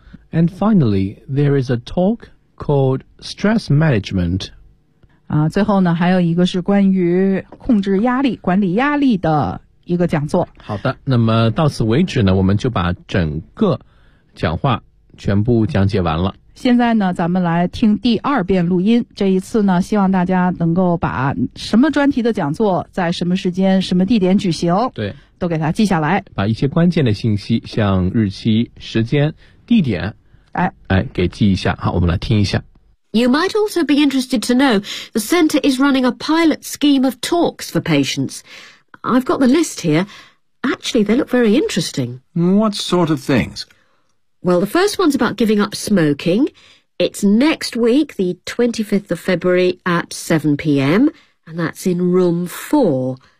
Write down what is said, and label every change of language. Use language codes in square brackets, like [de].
[en] And finally, there is a talk called Stress Management [zh] 啊，最后呢，还有一个是关于控制压力、管理压力的一个讲座。好的，那么到此为止呢，我们就把整个讲话全部讲解完了。现在呢，咱们来听第二遍录音。这一次呢，希望大家能够把什么专题的讲座在什么时间、什么地点举行，对，都给它记下来。把一些关键的信息，像日期、时间、地点，哎，给记一下。好，我们来听一下。 [en] You might also be interested to know the center is running a pilot scheme of talks for patients. I've got the list here. Actually, they look very interesting. What sort of things? Well, the first one's about giving up smoking. It's next week, the 25th of February at 7 p.m, and that's in room 4.